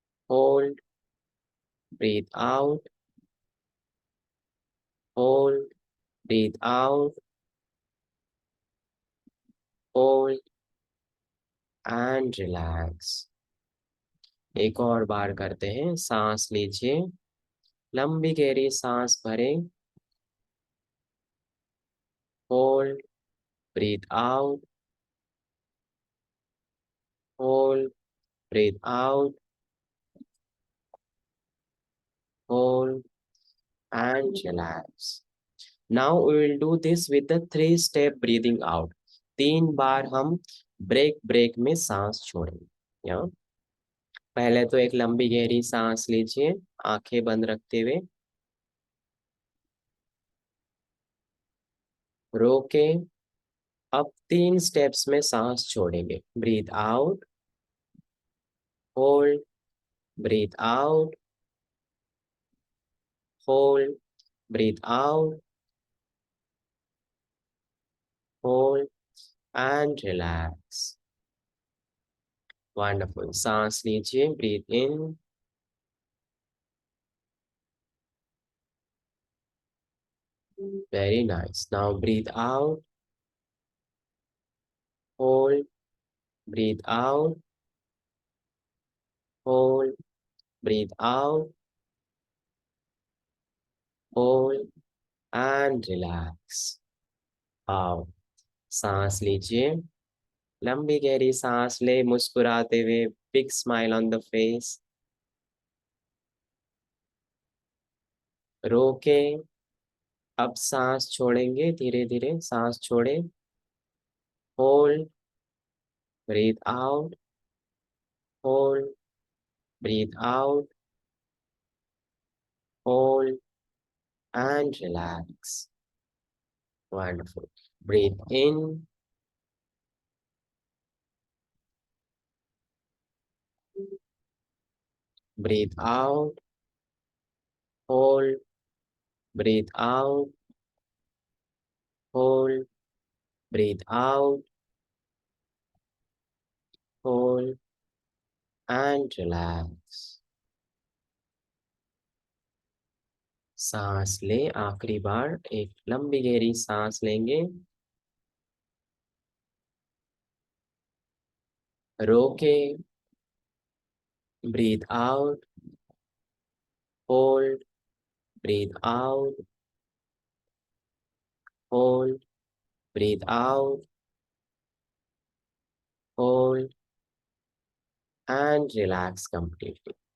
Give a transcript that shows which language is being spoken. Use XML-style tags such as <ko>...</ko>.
<en>Hold, breathe out, hold, breathe out, hold, and relax.</en> <hi>एक और बार करते हैं. सांस लीजिए, लंबी गहरी सांस भरें.</hi> <en>Hold, breathe out, hold, breathe out, hold, and relax. Now we will do this with the 3-step breathing out.</en> <hi>3 बार हम ब्रेक ब्रेक में सांस छोड़ेंगे. या पहले तो एक लंबी गहरी सांस लीजिए, आंखें बंद रखते हुए. रोके. अब 3 स्टेप्स में सांस छोड़ेंगे.</hi> <en>Breathe out, hold, breathe out, hold, breathe out, hold, and relax. Wonderful.</en> <hi>सांस लीजिए,</hi> <en>Breathe in, very nice. Now breathe out, hold, breathe out, hold, breathe out, hold, and relax.</en> <hi>आओ, सांस लीजिए, लंबी गहरी सांस ले, मुस्कुराते हुए.</hi> <en>Big smile on the face.</en> <hi>रोके. अब सांस छोड़ेंगे, धीरे धीरे सांस छोड़े.</hi> <en>Hold, breathe out, hold, breathe out, hold, and relax. Wonderful. Breathe in, breathe out, hold, breathe out, hold, breathe out, hold, and relax.</en> <hi>सांस ले. आखिरी बार एक लंबी गहरी सांस लेंगे. रोके.</hi> <en>Breathe out, hold, breathe out, hold, breathe out, hold, and relax completely.</en>